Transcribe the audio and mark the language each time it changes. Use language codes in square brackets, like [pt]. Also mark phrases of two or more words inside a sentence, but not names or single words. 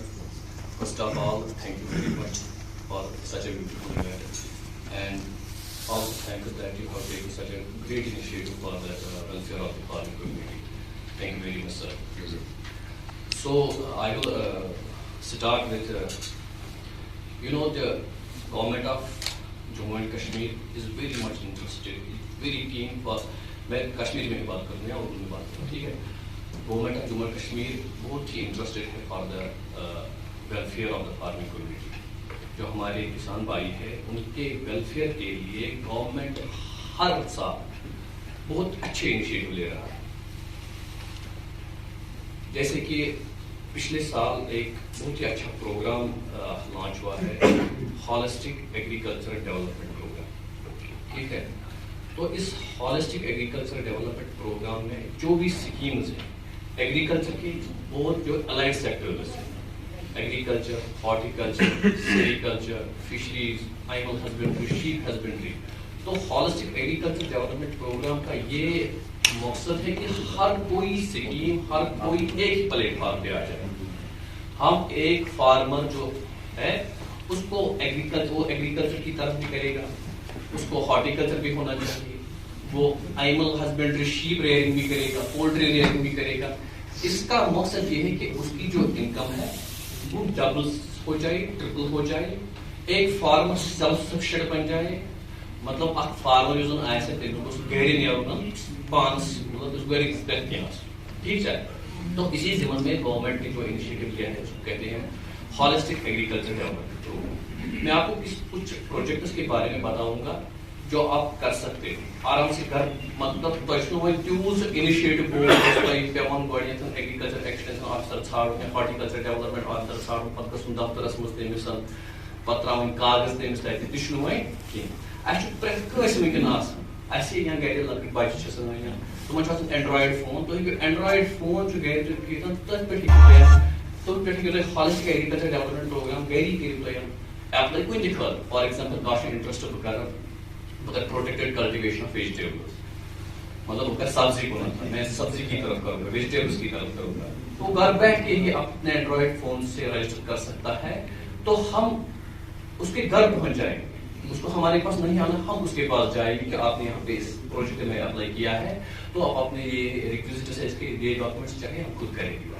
[en] First of all, thank you very much for such a beautiful event, and also thank you that you have taken such a great initiative for the welfare of the farming community. Thank you very much, sir. So I will start with, the government of Jammu and Kashmir is very much interested, very keen for. [ur] میں کشمیر میں بات کروں یا اردو میں بات کروں, ٹھیک ہے. [en] Government of Jammu and Kashmir [ur] بہت ہی انٹرسٹڈ ہے [en] for the welfare of the farming community. [ur] جو ہمارے کسان بھائی ہیں ان کے ویلفیئر کے لیے گورنمنٹ ہر سال بہت اچھے انیشیٹو لے رہا ہے. جیسے کہ پچھلے سال ایک بہت ہی اچھا پروگرام لانچ ہوا ہے, ہالسٹک ایگریکلچر ڈیولپمنٹ پروگرام, ٹھیک ہے. تو اس ہالسٹک ایگریکلچر ڈیولپمنٹ پروگرام میں جو بھی اسکیمز ہیں ایگریکلچر کی اور جو [en] allied sectors [ur] ہیں, [en] agriculture, horticulture, sericulture, fisheries, animal husbandry, sheep husbandry, [ur] تو ہالسٹک ایگریکلچر ڈیولپمنٹ پروگرام کا یہ مقصد ہے کہ ہر کوئی اسکیم, ہر کوئی ایک پلیٹ فارم پہ آ جائے. ہم ایک فارمر جو ہے اس کو ایگریکلچر کی طرف بھی کرے گا, اس کو ہارٹیکلچر بھی ہونا چاہیے, وہ [en] animal husbandry, sheep rearing [ur] بھی کرے گا, [en] poultry rearing [ur] بھی کرے گا. اس کا مقصد یہ ہے کہ اس کی جو انکم ہے وہ ڈبل ہو جائے, ٹرپل ہو جائے, ایک فارمر [en] self sufficient [ur] بن جائے. [ks] مطلب اک فارمر یوزن آسے تمس گھر نیرن پانس, [ur] مطلب اس گھر پہ ٹھیک ہے. تو اسی ضمن میں گورنمنٹ نے جو انیشیٹو لیا ہے اس کو کہتے ہیں ہالسٹک ایگریکلچر ڈیولپمنٹ پروگرام. میں آپ کو کچھ پروجیکٹس کے بارے میں بتاؤں گا جو آپ کر سکتے ہیں آرام سے گھر. [ks] مطلب تھی تیوز انیشیٹو پیون گۄڈنیتھ [en] agriculture extension officer [ks] ژھانڈُن یا [en] horticulture development officer [ks] ژھانڈُن, پتہٕ گژھُن دفترس منٛز تٔمِس پتہٕ ترٛاوٕنۍ کاغذ تٔمِس تتہِ, تہِ چھُنہٕ وۄنۍ کینٛہہ. اَسہِ چھُ پرٛٮ۪تھ کٲنٛسہِ وٕنکٮ۪ن آسان, اَسہِ یا گرِ لۄکٕٹۍ بچہِ چھِ آسان یا تِمن چھُ آسان اینڈرایڈ فون. تُہۍ ہیٚکِو اینڈرایڈ فون چھُ گرِ تُہۍ ہیٚکِو تٔتھۍ پٮ۪ٹھ ہیٚکِو تُہۍ ہالسٹک ایگریکلچر ڈیولپمنٹ پروگرام گری کٔرِو تُہۍ ایپلائی کُنہِ تہِ خٲطرٕ. [en] for example [ks] کانٛہہ چھُ انٹرسٹ بہٕ کرٕ [en] protected cultivation of vegetables, [ur] مطلب وہ کر سبزی کو میں سبزی کی طرف کروں گا, ویجیٹیبلز کی طرف کروں گا. تو گھر بیٹھ کے یہ اپنے اینڈرائڈ فون سے رجسٹر کر سکتا ہے. تو ہم اس کے گھر پہنچ جائیں گے, اس کو ہمارے پاس نہیں آنا, ہم اس کے پاس جائیں گے کہ آپ نے یہاں پہ اس پروجیکٹ میں اپلائی کیا ہے, تو آپ اپنے یہ ریکویزٹس ہے اس کے یہ ڈاکومنٹس چاہیے ہم خود کریں گے.